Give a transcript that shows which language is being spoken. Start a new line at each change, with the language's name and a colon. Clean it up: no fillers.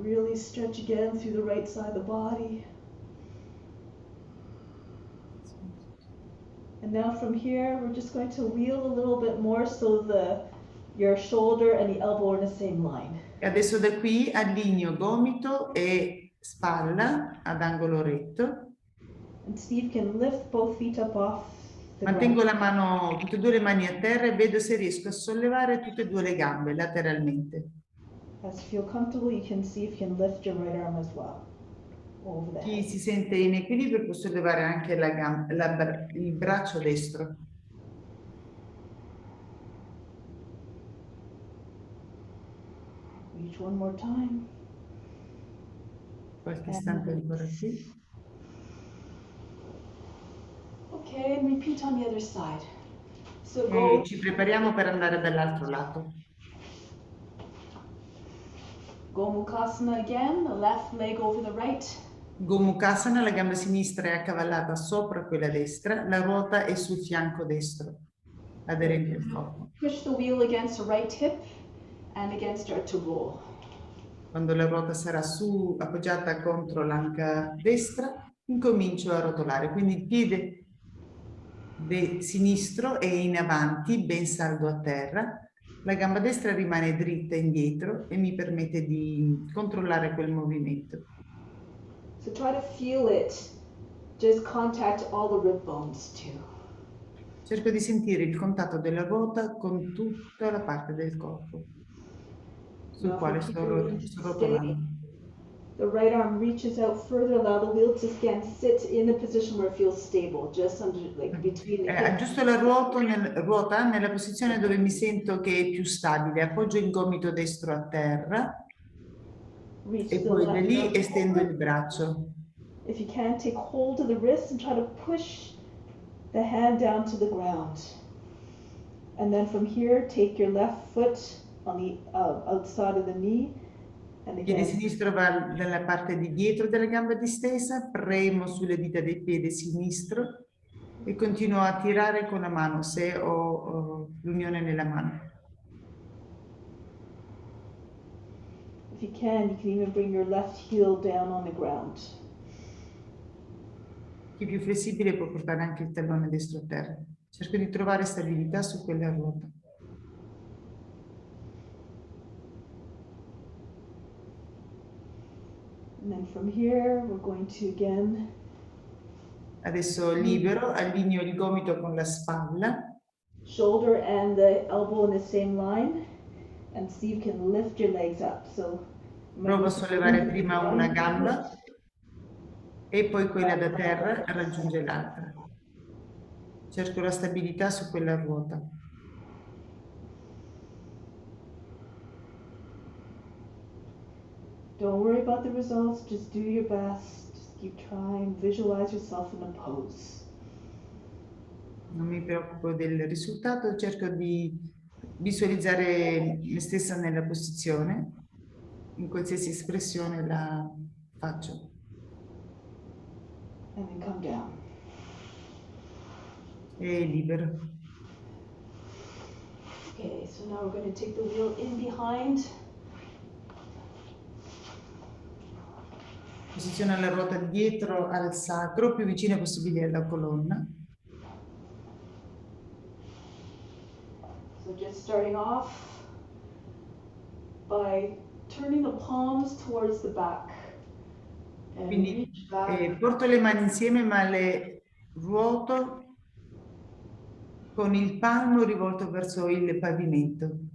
English: Really stretch again through the right side of the body. And now from here, we're just going to wheel a little bit more so your shoulder and the elbow are in the same line.
Italian: E adesso da qui allineo gomito e spalla ad angolo retto.
English: And Steve can lift both feet up off the
Italian: Mantengo
English: ground.
Italian: la mano, tutte e due le mani a terra e vedo se riesco a sollevare tutte e due le gambe lateralmente.
English: As you feel comfortable, you can see if you can lift your right arm as well. Over the
Italian: Chi
English: head.
Italian: si sente in equilibrio può sollevare anche il braccio destro.
English: Reach one more time.
Italian: Qualche istante ancora qui.
English: Okay, and repeat on the other side. So
Italian: E ci prepariamo per andare dall'altro lato.
English: Gomukhasana again, the left leg over the right.
Italian: Gomukhasana, la gamba sinistra è accavallata sopra quella destra, la ruota è sul fianco destro, aderente al corpo.
English: Push the wheel against the right hip and again start to roll.
Italian: Quando la ruota sarà appoggiata contro l'anca destra, incomincio a rotolare. Quindi il piede sinistro è in avanti, ben saldo a terra. La gamba destra rimane dritta indietro e mi permette di controllare quel movimento.
English: So try to feel it. Just contact all the rib bones too.
Italian: Cerco di sentire il contatto della ruota con tutta la parte del corpo sul quale sto rotolando.
English: The right arm reaches out further, allow the wheel to again sit in a position where it feels stable, just under, like between the hips.
Italian: Aggiusto la ruota nella posizione dove mi sento che è più stabile. Appoggio il gomito destro a terra e poi da lì estendo il braccio.
English: If you can, take hold of the wrist and try to push the hand down to the ground. And then from here, take your left foot on the outside of the knee. And
Italian: Il piede
English: again,
Italian: sinistro va dalla parte di dietro della gamba distesa, premo sulle dita del piede sinistro e continuo a tirare con la mano se ho l'unione nella mano.
English: if you can even bring your left heel down on the ground.
Italian: Chi è più flessibile può portare anche il tallone destro a terra. Cerco di trovare stabilità su quella ruota.
English: And then from here, we're going to again.
Italian: Adesso libero, allineo il gomito con la spalla.
English: Shoulder and the elbow in the same line, and see if you can lift your legs up. So
Italian: provo a sollevare prima una gamba e poi quella da terra raggiunge l'altra. Cerco la stabilità su quella ruota.
English: Don't worry about the results, just do your best. Just keep trying, visualize yourself in a pose.
Italian: Non mi preoccupo del risultato, cerco di visualizzare me stessa nella posizione, in qualsiasi espressione la faccio.
English: And then come down.
Italian: E libero.
English: Okay, so now we're going to take the wheel in behind.
Italian: Posiziona la ruota dietro al sacro, più vicina possibile alla colonna.
English: So just starting off by turning the palms towards the back. And
Italian: Quindi
English: reach back.
Italian: porto le mani insieme ma le ruoto con il palmo rivolto verso il pavimento.